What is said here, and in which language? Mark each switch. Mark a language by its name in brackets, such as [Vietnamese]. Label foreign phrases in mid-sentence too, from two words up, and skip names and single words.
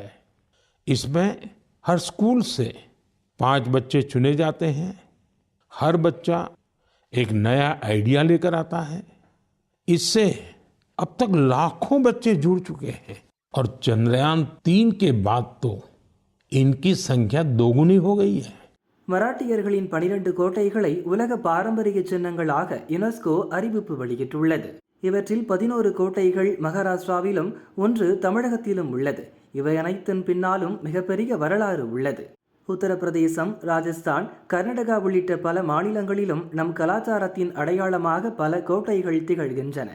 [Hindi] इसमें हर स्कूल से 5 बच्चे चुने जाते हैं। हर बच्चा एक नया आइडिया लेकर आता है। इससे अब तक लाखों बच्चे जुड़ चुके हैं और चंद्रयान 3 के बाद तो इनकी संख्या दोगुनी हो गई है। [Tamil] மராட்டியர்களின் 12 கோட்டைகளை உலக பாரம்பரிய சின்னங்களாக யுனெஸ்கோ அறிவிப்பு வெளியிட்டுள்ளது. இவற்றில் 11 கோட்டைகள் மகாராஷ்டிராவிலும் 1 தமிழகத்திலும் உள்ளது. இவை அனைத்தின் பின்னாலும் மிகப்பெரிய வரலாறு உள்ளது. உத்தரப்பிரதேசம், ராஜஸ்தான், கர்நாடகா உள்ளிட்ட பல மாநிலங்களிலும் நம் கலாச்சாரத்தின் அடையாளமாக பல கோட்டைகள் திகழ்கின்றன.